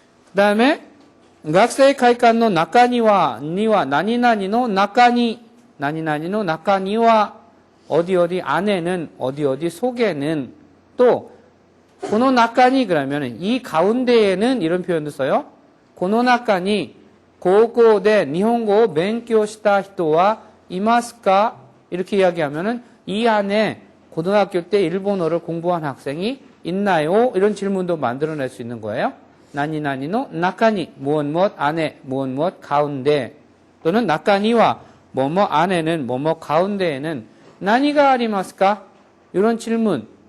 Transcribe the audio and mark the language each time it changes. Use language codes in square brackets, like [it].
[ko] 그 다음에 학생 [ja] 会館の中には何々の中に何々の中には [ko] 어디 어디 안에는 어디 어디 속에는 또 [ja] この中に [ko] 그러면 이 가운데에는 이런 표현도 써요. [ja] この中に高校で日本語を勉強した人はいますか? [ko] 이렇게 이야기하면은 이 안에 고등학교 때 일본어를 공부한 학생이 있나요? 이런 질문도 만들어낼 수 있는 거예요. 나니나니노 나카니 무엇 안에 무엇 가운데 또는 나카니와 뭐뭐 안에는 뭐뭐 가운데에는 나니가 아리마스까? 이런 질문.